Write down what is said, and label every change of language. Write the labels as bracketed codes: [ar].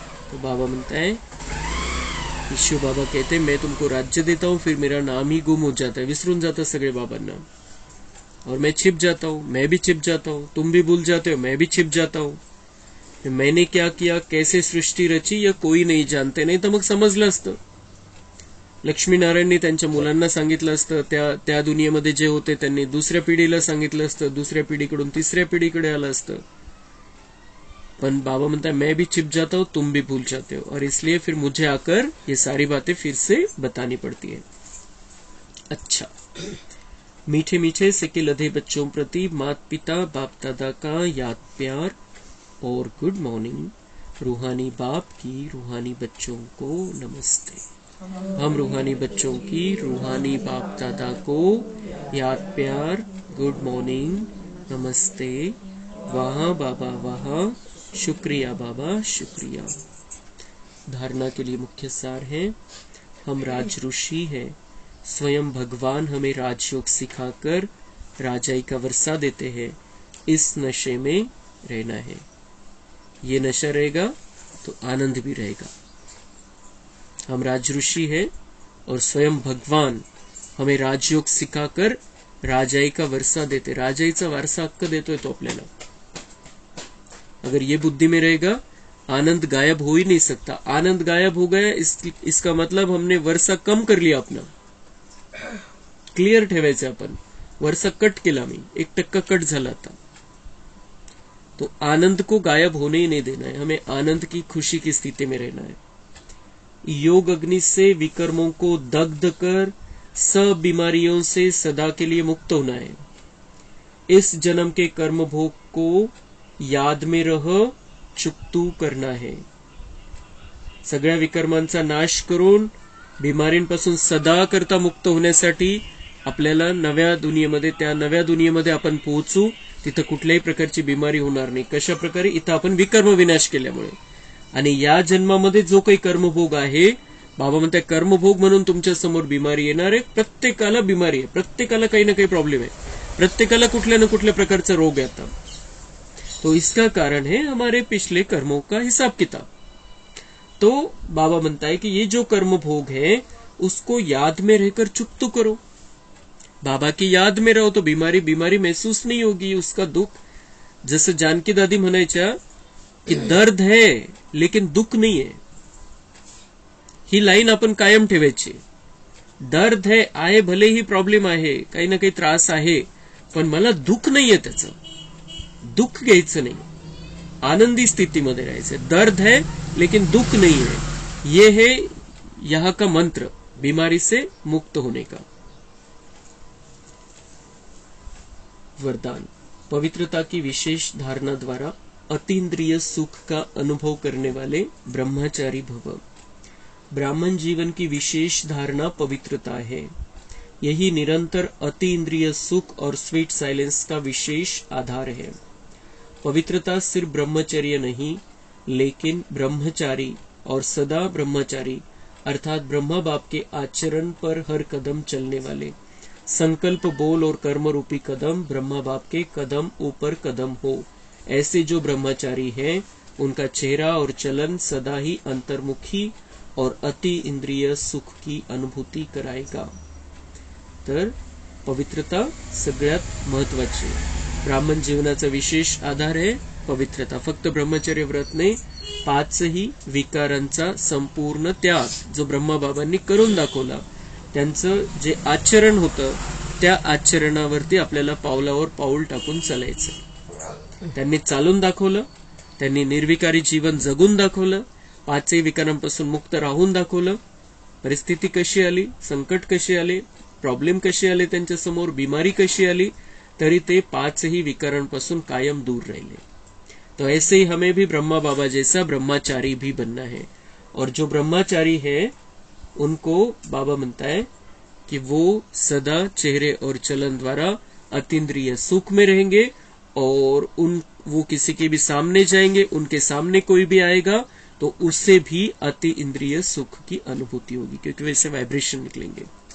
[hi] तो बाबा म्हणता है, शिव बाबा कहते मैं तुमको राज्य देता हूँ, फिर मेरा नाम ही गुम हो जाता है, [mr] विसरून जाता सगळे बाबांना, [hi] और मैं छिप जाता हूँ, मैं भी छिप जाता हूँ, तुम भी भूल जाते हो, मैं भी छिप जाता हूँ. मैंने क्या किया, कैसे सृष्टी रची, यह कोई नाही जानते. [mr] नाही तर मग समजलं असतं. लक्ष्मीनारायणनी त्यांच्या मुलांना सांगितलं असतं, त्या दुनियेमध्ये जे होते त्यांनी दुसऱ्या पिढीला सांगितलं असतं, दुसऱ्या पिढीकडून तिसऱ्या पिढीकडे आलं असतं. [hi] पण बाबा म्हणता है मैं भी छिप जाता हूँ, तुम भी भूल जाते हो, और इसलिए फिर मुझे आकर ये सारी बातें फिर से बतानी पड़ती है. अच्छा, मीठे मीठे से के लधे बच्चों प्रति माता पिता बाप दादा का याद प्यार और गुड मॉर्निंग. रूहानी बाप की रूहानी बच्चों को नमस्ते. हम रूहानी बच्चों की रूहानी बाप दादा को याद प्यार, गुड मॉर्निंग, नमस्ते. वाह बाबा वाह, शुक्रिया बाबा शुक्रिया. धारणा के लिए मुख्य सार है, हम राज ऋषि हैं, स्वयं भगवान हमें राजयोग सिखाकर राजाई का वर्षा देते हैं. इस नशे में रहना है. ये नशा रहेगा तो आनंद भी रहेगा. हम राज ऋषि हैं और स्वयं भगवान हमें राजयोग सिखाकर राजाई का वर्षा देते. [mr] राजाईचा वारसा हक्क देतोय तो आपल्याला. [hi] अगर ये बुद्धि में रहेगा, आनंद गायब हो ही नहीं सकता. आनंद गायब हो गया इसका मतलब हमने वर्षा कम कर लिया अपना. [mr] क्लिअर ठेवायचं आपण, वर्षा कट केला मी, 1% कट झाला आता. [hi] तो आनंद को गायब होने ही नहीं देना है, हमें आनंद की खुशी की स्थिति में रहना है. योग अग्नि से विकर्मों को दग्ध कर सब बीमारियों से सदा के लिए मुक्त होना है. इस जन्म के कर्म भोग को याद में रह चुकतू करना है. [mr] सगळ्या विकर्मांचा नाश करून बिमारींपासून सदा करता मुक्त होण्यासाठी आपल्याला नव्या दुनियेमध्ये, त्या नव्या दुनियेमध्ये आपण पोहोचू, तिथं कुठल्याही प्रकारची बिमारी होणार नाही. कशा प्रकारे, इथं आपण विकर्म विनाश केल्यामुळे. आणि या जन्मामध्ये जो काही कर्मभोग आहे, बाबा म्हणतात कर्मभोग म्हणून तुमच्या समोर बिमारी येणार आहे. प्रत्येकाला बिमारी आहे, प्रत्येकाला काही ना काही प्रॉब्लेम आहे, प्रत्येकाला कुठल्या ना कुठल्या प्रकारचा रोग येतात. [hi] तो इसका कारण है हमारे पिछले कर्मों का हिसाब किताब. तो बाबा म्हणता है कि ये जो कर्म भोग है उसको याद में रहकर चुकतू करो. बाबा की याद में रहो तो बीमारी महसूस नहीं होगी, उसका दुख. [mr] जसं जानकी दादी म्हणायच्या की [hi] दर्द है लेकिन दुख नहीं है. [mr] ही लाईन आपण कायम ठेवायची. दर्द है, आहे भले ही प्रॉब्लेम आहे, काही ना काही त्रास आहे, पण मला दुःख नाहीये त्याचं. दुःख घ्यायचं नाही, आनंदी स्थितीमध्ये राहायचं. [hi] दर्द है लेकिन दुख नहीं है, ये है यहाँ का मंत्र बीमारी से मुक्त होने का. वरदान. पवित्रता की विशेष धारणा द्वारा अतीन्द्रिय सुख का अनुभव करने वाले ब्रह्मचारी भव. ब्राह्मण जीवन की विशेष धारणा पवित्रता है. यही निरंतर अतीन्द्रिय सुख और स्वीट साइलेंस का विशेष आधार है. पवित्रता सिर्फ ब्रह्मचर्य नहीं, लेकिन ब्रह्मचारी और सदा ब्रह्मचारी अर्थात ब्रह्मा बाप के आचरण पर हर कदम चलने वाले, संकल्प बोल और कर्म रूपी कदम ब्रह्मा बाप के कदम ऊपर कदम हो, ऐसे जो ब्रह्मचारी हैं उनका चेहरा और चलन सदा ही अंतर्मुखी और अति इंद्रिय सुख की अनुभूति कराएगा. [mr] तर पवित्रता सगळ्यात महत्वाची. ब्राह्मण जीवनाचा विशेष आधार आहे पवित्रता. फक्त ब्रह्मचर्य व्रतने 5ही विकारांचा संपूर्ण त्याग जो ब्रह्माबाबांनी करून दाखवला, त्यांचं जे आचरण होतं त्या आचरणावरती आपल्याला पावलावर पाऊल टाकून चालायचं. त्यांनी चालून दाखवलं, त्यांनी निर्विकारी जीवन जगून दाखवलं, 5ही विकारांपासून मुक्त राहून दाखवलं. परिस्थिती कशी आली, संकट कशी आले, प्रॉब्लेम कशी आले त्यांच्या समोर, बिमारी कशी आली, तरी ते 5ही विकारांपासून कायम दूर राहिले. [hi] तो ऐसे ही हमें भी ब्रह्मा बाबा जैसा ब्रह्मचारी भी बनना है। और जो ब्रह्मचारी है उनको बाबा म्हणता है कि वो सदा चेहरे और चलन द्वारा अतीन्द्रिय सुख में रहेंगे, और वो किसी के भी सामने जाएंगे, उनके सामने कोई भी आएगा तो उससे भी अति इंद्रिय सुख की अनुभूति होगी, क्योंकि वैसे वाइब्रेशन निकलेंगे।